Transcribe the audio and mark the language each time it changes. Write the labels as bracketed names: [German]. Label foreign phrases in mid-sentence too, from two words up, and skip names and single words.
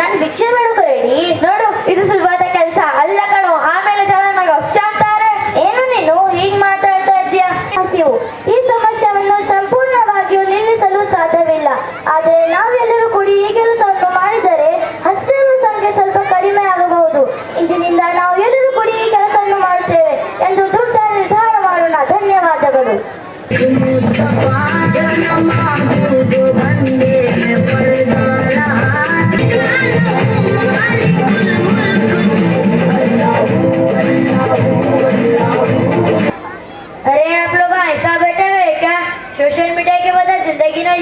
[Kannada] ಭಿಕ್ಷೆ ಬೇಡಕ್ಕೆ ರೆಡಿ ನೋಡು ಇದು ಸುಲಭದ ಕೆಲಸ ಅಲ್ಲ ಕಣೋ ಆಮೇಲೆ ಜನ ನಂಗೆ ಅಪ್ಚಾಂತಾರೆ ಏನು ನೀನು ಹೀಗ್ ಮಾತಾಡ್ತಾ ಇದ್ದೀಯಾ ಈ ಸಮಸ್ಯೆಯನ್ನು ಸಂಪೂರ್ಣವಾಗಿಯೂ ನಿಲ್ಲಿಸಲು ಸಾಧ್ಯವಿಲ್ಲ ಆದರೆ ನಾವೆಲ್ಲರೂ ಕೂಡಿ ಈ ಕೆಲಸವನ್ನು ಮಾಡಿದರೆ ಹಸಿರು ಸಂಖ್ಯೆ ಸ್ವಲ್ಪ ಕಡಿಮೆ ಆಗಬಹುದು ಇಂದಿನಿಂದ ನಾವು ಎಲ್ಲರೂ ಕೂಡಿ ಈ ಕೆಲಸವನ್ನು ಮಾಡುತ್ತೇವೆ ಎಂದು ದೊಡ್ಡ ನಿರ್ಧಾರ ಮಾಡೋಣ ಧನ್ಯವಾದಗಳು [Hindi] अरे आप लोग ऐसा बैठे हुए हैं क्या सोशल मीडिया के बगैर जिंदगी नहीं जी